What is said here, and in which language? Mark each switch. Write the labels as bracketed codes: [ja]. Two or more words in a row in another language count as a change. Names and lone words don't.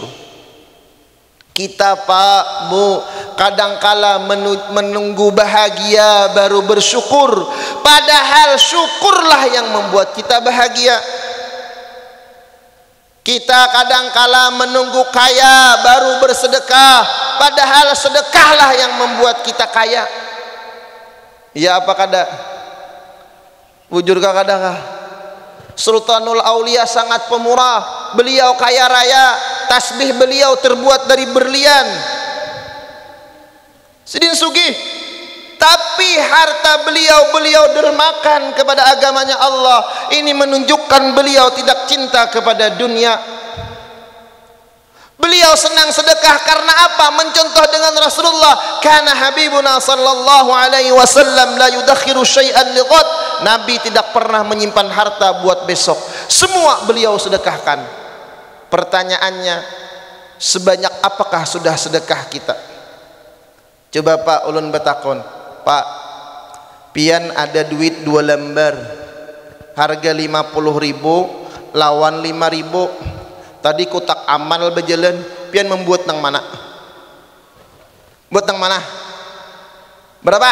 [id] Kita Pak Bu kadangkala menunggu bahagia baru bersyukur, padahal syukurlah yang membuat kita bahagia. Kita kadangkala menunggu kaya baru bersedekah, padahal sedekahlah yang membuat kita kaya. [bjn] Ya apa kada? Wujurkah kadakah? [id] Sultanul Aulia sangat pemurah, beliau kaya raya, tasbih beliau terbuat dari berlian. [bjn] Sidin sugih, [id] tapi harta beliau dermakan kepada agamanya Allah. Ini menunjukkan beliau tidak cinta kepada dunia. Beliau senang sedekah karena apa? Mencontoh dengan Rasulullah. [ar] كان حبيبنا صلى الله عليه وسلم لا يدخر شيئا لغد. [id] Nabi tidak pernah menyimpan harta buat besok. Semua beliau sedekahkan. Pertanyaannya, sebanyak apakah sudah sedekah kita? [bjn] Coba Pak ulun betakon, Pak, pian ada duit 2 lembar, harga 50.000, lawan 5.000. Tadi kotak amal berjalan, pian membuat nang mana? Buat nang mana? Berapa?